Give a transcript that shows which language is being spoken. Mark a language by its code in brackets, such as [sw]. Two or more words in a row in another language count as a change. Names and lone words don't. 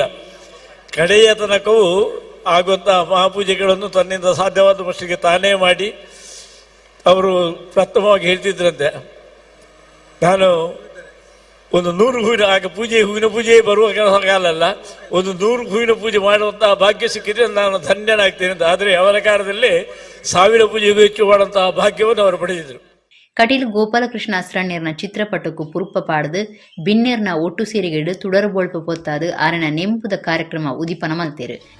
[kn] ಕಡೆಯ ತನಕವೂ ಆಗುವಂತಹ ಮಹಾಪೂಜೆಗಳನ್ನು ತನ್ನಿಂದ ಸಾಧ್ಯವಾದ ಮಟ್ಟಿಗೆ ತಾನೇ ಮಾಡಿ ಅವರು ಪ್ರಥಮವಾಗಿ ಹೇಳ್ತಿದ್ರಂತೆ, ನಾನು ಒಂದು 100 ಹೂವಿನ ಆಗ ಹೂವಿನ ಪೂಜೆ ಬರುವ ಕಾಲಲ್ಲ, ಒಂದು 100 ಹೂವಿನ ಪೂಜೆ ಮಾಡುವಂತಹ ಭಾಗ್ಯ ಸಿಕ್ಕಿದ್ರೆ ನಾನು ಧನ್ಯನಾಗ್ತೇನೆ ಅಂತ. ಆದರೆ ಅವರ ಕಾಲದಲ್ಲಿ 1000 ಪೂಜೆಗೂ ಹೆಚ್ಚು ಮಾಡುವಂತಹ ಭಾಗ್ಯವನ್ನು ಅವರು ಪಡೆದಿದ್ರು. [tcy] ಕಟೀಲು ಗೋಪಾಲಕೃಷ್ಣ ಅಸ್ರಣ್ಯರ್ನ ಚಿತ್ರಪಟಕ್ಕೂ ಪುರುಪ ಪಾಡ್ದು ಬಿನ್ನೇರ್ನ ಒಟ್ಟು ಸೇರಿಗೆಡು ತುಡರ್ಬೋಳ್ಪ ಪೊತ್ತಾದು ಆರನ ನೆಂಪುದ ಕಾರ್ಯಕ್ರಮ ಉದಿಪನ ಮಲ್ತೇರು.